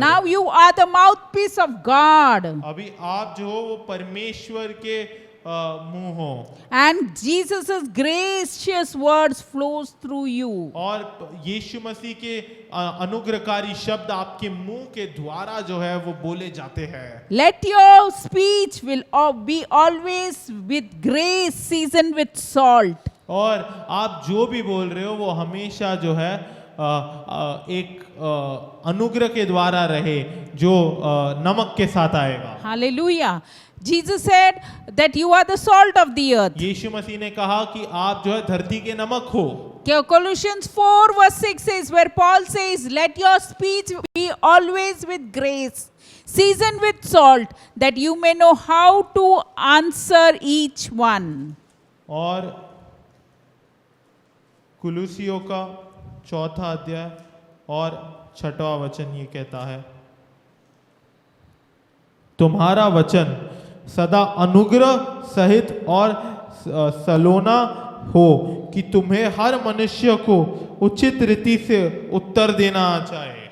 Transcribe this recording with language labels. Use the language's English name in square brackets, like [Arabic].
[English] Now you are the mouthpiece of God. [Hindi] अभी आप जो हो वो परमेश्वर के मुंह हो। [English] And Jesus' gracious words flows through you. [Hindi] और यीशु मसीह के अनुग्रहकारी शब्द आपके मुंह के द्वारा जो है वो बोले जाते हैं। [English] Let your speech will be always with grace seasoned with salt. [Hindi] और आप जो भी बोल रहे हो वो हमेशा जो है एक अनुग्रह के द्वारा रहे जो नमक के साथ आएगा। [English] Hallelujah. Jesus said that you are the salt of the earth. [Hindi] यीशु मसीह ने कहा कि आप जो है धरती के नमक हो। [English] Colossians 4 verse 6 says, where Paul says, let your speech be always with grace, seasoned with salt, that you may know how to answer each one. [Hindi] और कुलुसियों का 4वां अध्याय और 6वां वचन ये कहता है, तुम्हारा वचन सदा अनुग्रह सहित और सलोना हो कि तुम्हें हर मनुष्य को उचित रीति से उत्तर देना चाहिए।